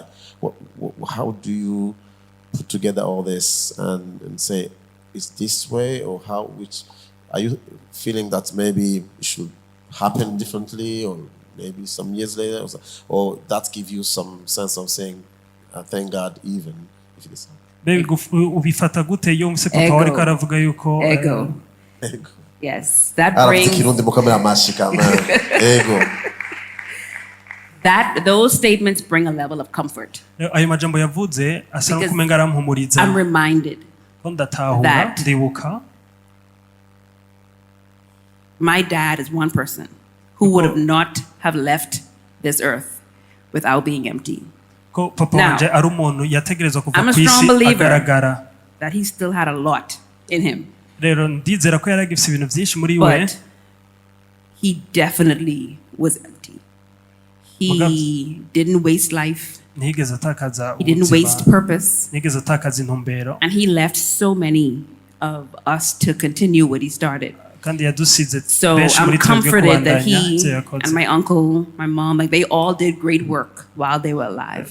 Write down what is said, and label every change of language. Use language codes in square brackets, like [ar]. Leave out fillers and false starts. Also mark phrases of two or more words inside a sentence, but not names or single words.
[en] How do you put together all this and say, is this way or how, which, are you feeling that maybe it should happen differently or maybe some years later, or that give you some sense of saying, thank God, even if it is. [rn] ubifata gute iyo umse papa Ego. wariko aravuga yuko Ego. Ego. [en] Yes, that [rn] Aravuze [en] brings [rn] ikirundi mukamera mashika man. Ego. [en] those statements bring a level of comfort. [rn] ayo majambo yavuze asa [en] Because [rn] n'ukumenga arampumuriza [en] I'm reminded [rn] ko ndatahura [en] that [rn] ndibuka [en] my dad is one person who would have not have left this earth without being empty. [rn] ko papa [en] Now, [rn] wanje ari umuntu yategerezwa kuva [en] I'm a [rn] ku isi [en] strong believer. [rn] agaragara [en] That he still had a lot in him. [rn] rero ndizera ko yari agifise ibintu byinshi muri we [en] But he definitely was empty. He didn't waste life. He didn't waste purpose. And he left so many of us to continue what he started. So I'm comforted that he and my uncle, my mom, like they all did great work while they were alive.